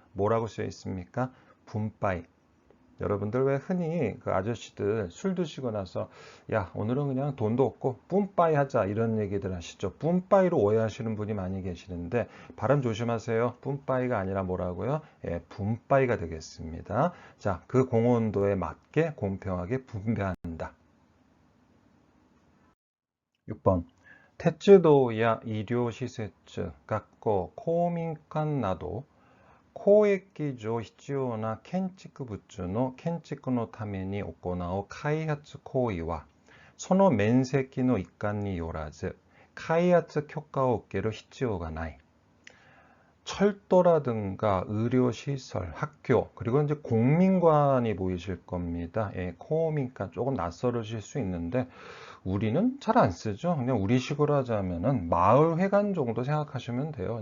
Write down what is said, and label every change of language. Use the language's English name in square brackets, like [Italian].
[Korean] 뭐라고 쓰여 있습니까? 분바이. 여러분들 왜 흔히 그 아저씨들 술 드시고 나서 야 오늘은 그냥 돈도 없고 뿜빠이 하자 이런 얘기들 하시죠. 뿜빠이로 오해하시는 분이 많이 계시는데 발음 조심하세요. 뿜빠이가 아니라 뭐라고요? 예, 분빠이가 되겠습니다. 자, 그 공헌도에 맞게 공평하게 분배한다. 6번. [Japanese] 鉄道や 医療施設、学校、公民館など公益上必要な建築物の建築のために行う開発行為はその面積の一環によらず開発許可を受ける必要がない. [Korean] 철도라든가 의료시설, 학교, 그리고 이제 공민관이 보이실 겁니다. 예, 공민관 조금 낯설으실 수 있는데 우리는 잘 안 쓰죠. 그냥 우리식으로 하자면은 마을회관 정도 생각하시면 돼요.